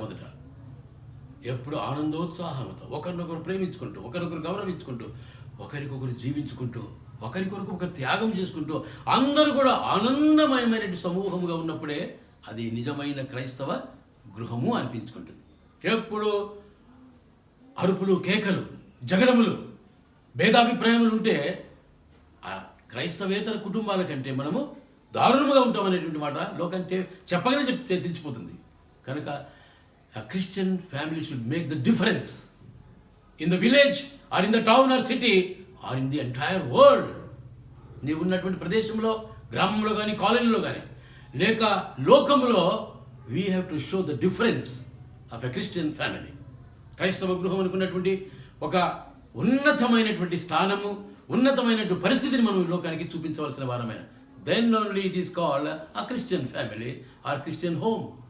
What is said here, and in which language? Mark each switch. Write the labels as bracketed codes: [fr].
[te] మొదట ఎప్పుడు ఆనందోత్సాహంతో ఒకరినొకరు ప్రేమించుకుంటూ, ఒకరినొకరు గౌరవించుకుంటూ, ఒకరికొకరు జీవించుకుంటూ, ఒకరికొరకు ఒక త్యాగం చేసుకుంటూ అందరూ కూడా ఆనందమయమైన సమూహముగా ఉన్నప్పుడే అది నిజమైన క్రైస్తవ గృహము అనిపించుకుంటుంది. ఎప్పుడు అరుపులు, కేకలు, జగడములు, భేదాభిప్రాయములు ఉంటే ఆ క్రైస్తవేతర కుటుంబాల కంటే మనము దారుణముగా ఉంటామనేటువంటి మాట లోకంటే చెప్పగానే తెలిసిపోతుంది. కనుక [en] a Christian family should make the difference in the village or in the town or city or in the entire world. [te] నీవు ఉన్నటువంటి ప్రదేశంలో గ్రామంలో కానీ కాలనీలో కానీ లేక లోకంలో [en] We have to show the difference of a Christian family. [te] క్రైస్తవ గృహం అనుకున్నటువంటి ఒక ఉన్నతమైనటువంటి స్థానము, ఉన్నతమైనటువంటి పరిస్థితిని మనం ఈ లోకానికి చూపించవలసిన వారమైన, [en] Then only it is called a Christian family or Christian home.